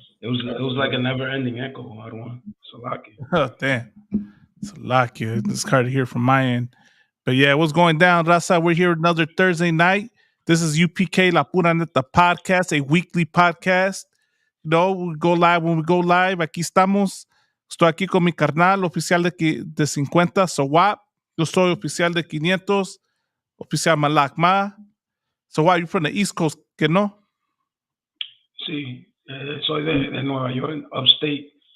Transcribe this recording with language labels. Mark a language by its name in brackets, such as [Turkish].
[English] It was like a never ending echo. I don't want Salaki. Oh, damn. It's a lot, kid. It's hard to hear from my end. But yeah, what's going down, Raza? We're here another Thursday night. This is UPK La Pura Neta podcast, a weekly podcast. You know, we go live when we go live. Aquí estamos. [Spanish] Estoy aquí con mi carnal, oficial de 50, Sowap. Yo soy oficial de 500, oficial Malak Ma. [English] Sowap, you from the East Coast, que no? [Spanish] Sí, soy de Nueva York, upstate.